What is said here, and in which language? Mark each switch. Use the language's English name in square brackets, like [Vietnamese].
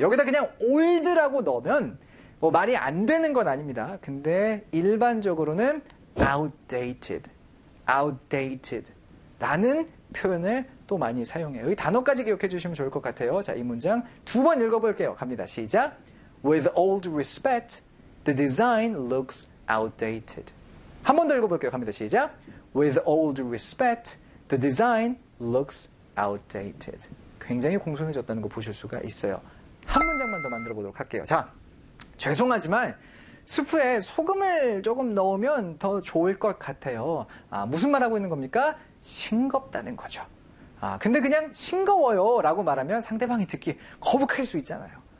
[Korean] 여기다 그냥 old라고 넣으면 뭐 말이 안 되는 건 아닙니다. 근데 일반적으로는 outdated. [English] Outdated. [Korean] 라는 표현을 또 많이 사용해요. 이 단어까지 기억해 주시면 좋을 것 같아요. 자, 이 문장 두 번 읽어볼게요. 갑니다. 시작. [English] With all due respect, the design looks outdated. [Korean] 한 번 더 읽어볼게요. 갑니다. 시작. [English] With all due respect, the design looks outdated. [Korean] 굉장히 공손해졌다는 거 보실 수가 있어요. 한 문장만 더 만들어 보도록 할게요. 자, 죄송하지만 수프에 소금을 조금 넣으면 더 좋을 것 같아요. 무슨 말하고 있는 겁니까? 싱겁다는 거죠. 근데 그냥 싱거워요 라고 말하면 상대방이 듣기 거북할 수 있잖아요.